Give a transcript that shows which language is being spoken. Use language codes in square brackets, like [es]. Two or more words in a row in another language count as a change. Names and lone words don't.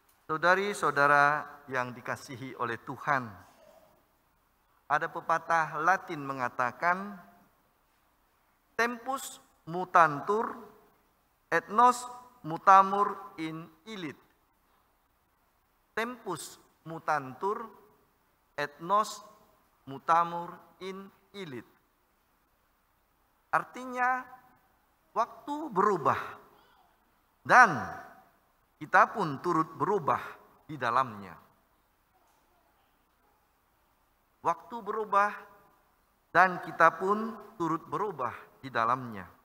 [id] Saudari-saudara yang dikasihi oleh Tuhan, ada pepatah Latin mengatakan, [la] tempus mutantur et nos mutamur in illit. Tempus mutantur et nos mutamur in illit. [id] Artinya, waktu berubah dan kita pun turut berubah di dalamnya. Waktu berubah dan kita pun turut berubah di dalamnya.